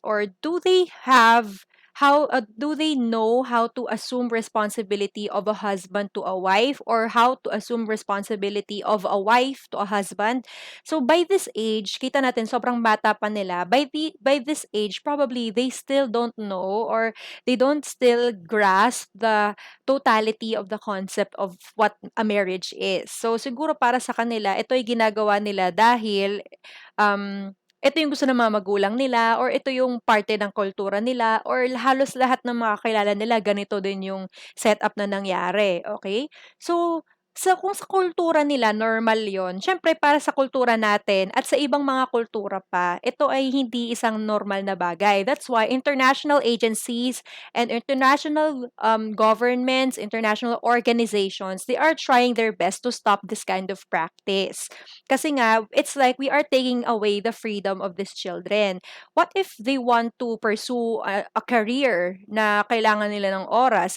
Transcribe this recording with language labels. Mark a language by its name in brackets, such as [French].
[English] Or do they have how do they know how to assume responsibility of a husband to a wife, or how to assume responsibility of a wife to a husband? So by this age, [Filipino] kita natin sobrang bata pa nila. [English] By this age, probably they still don't know, or they don't still grasp the totality of the concept of what a marriage is. [Filipino] So siguro para sa kanila, ito ay ginagawa nila dahil ito yung gusto ng mga magulang nila, or ito yung parte ng kultura nila, or halos lahat ng mga kakilala nila ganito din yung setup na nangyari, okay? So, kung sa kultura nila normal 'yon, siyempre para sa kultura natin at sa ibang mga kultura pa, ito ay hindi isang normal na bagay. [English] That's why international agencies and international governments, international organizations, they are trying their best to stop this kind of practice. [Filipino] Kasi nga, [English] it's like we are taking away the freedom of these children. What if they want to pursue a career [Filipino] na kailangan nila ng oras?